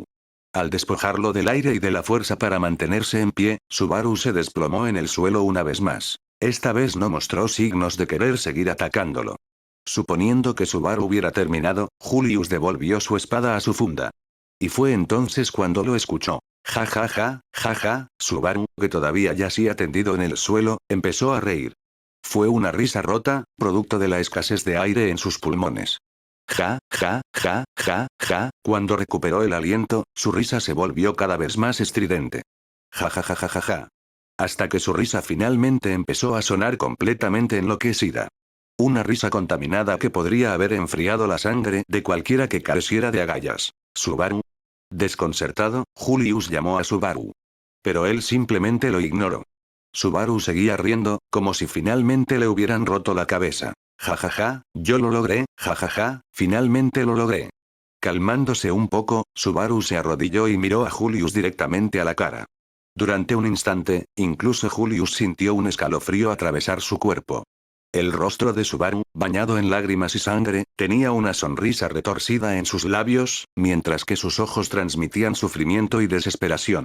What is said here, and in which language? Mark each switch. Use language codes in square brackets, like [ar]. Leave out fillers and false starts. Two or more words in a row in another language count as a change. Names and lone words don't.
[es] Al despojarlo del aire y de la fuerza para mantenerse en pie, Subaru se desplomó en el suelo una vez más. Esta vez no mostró signos de querer seguir atacándolo. Suponiendo que Subaru hubiera terminado, Julius devolvió su espada a su funda. Y fue entonces cuando lo escuchó. Ja ja ja, ja ja, Subaru, que todavía yacía tendido en el suelo, empezó a reír. Fue una risa rota, producto de la escasez de aire en sus pulmones. Ja, ja, ja, ja, ja, cuando recuperó el aliento, su risa se volvió cada vez más estridente. Ja ja ja ja ja ja. Hasta que su risa finalmente empezó a sonar completamente enloquecida. Una risa contaminada que podría haber enfriado la sangre de cualquiera que careciera de agallas. ¿Subaru? Desconcertado, Julius llamó a Subaru. Pero él simplemente lo ignoró. Subaru seguía riendo, como si finalmente le hubieran roto la cabeza. Ja ja ja, yo lo logré, ja ja ja, finalmente lo logré. Calmándose un poco, Subaru se arrodilló y miró a Julius directamente a la cara. Durante un instante, incluso Julius sintió un escalofrío atravesar su cuerpo. El rostro de Subaru, bañado en lágrimas y sangre, tenía una sonrisa retorcida en sus labios, mientras que sus ojos transmitían sufrimiento y desesperación.